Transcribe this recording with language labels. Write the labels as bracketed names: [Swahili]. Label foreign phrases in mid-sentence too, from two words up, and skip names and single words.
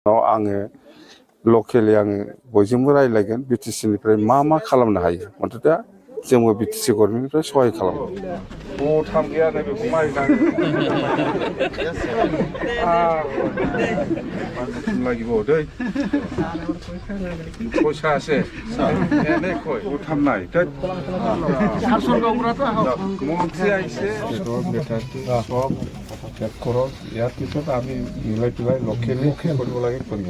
[Bodo] आङो लकेलि आङो बयजोंबो रायज्लायगोन बिटिसिनिफ्राय मा खालामनो हायो मथथे जोंबो बिटिसि गभर्नमेन्टनिफ्राय सहाय खालामगोन थाम गैया नै बेखौ [Assamese] লাগিব দেই পইচা আছে এনে কয় উঠাম নাই মন্ত্ৰী আহিছে সব খৰচ ইয়াৰ পিছত আমি মিলাই পেলাই লকেলি কৰিব লাগে কৰিব